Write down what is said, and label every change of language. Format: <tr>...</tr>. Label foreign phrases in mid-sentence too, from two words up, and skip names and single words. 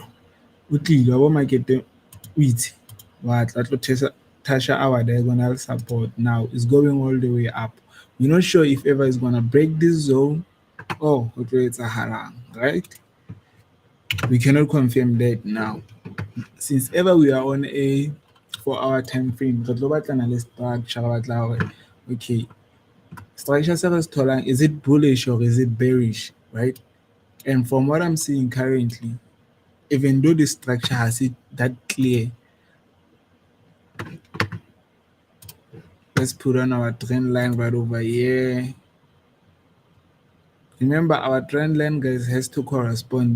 <en>We click our market with what that will touch our diagonal support. Now it's going all the way up. We're not sure if ever it's gonna break this zone. Oh, okay, it's a harang, right? We cannot confirm that now. Since ever we are on a 4 hour time frame,</en> <st>re tlo batlana le structure re batla hore okay, structure se re se tholang,</st> <en>is it bullish or is it bearish, right? And from what I'm seeing currently, even though the structure has it that clear, let's put on our trend line right over here. Remember, our trend line, guys, has to correspond.</en>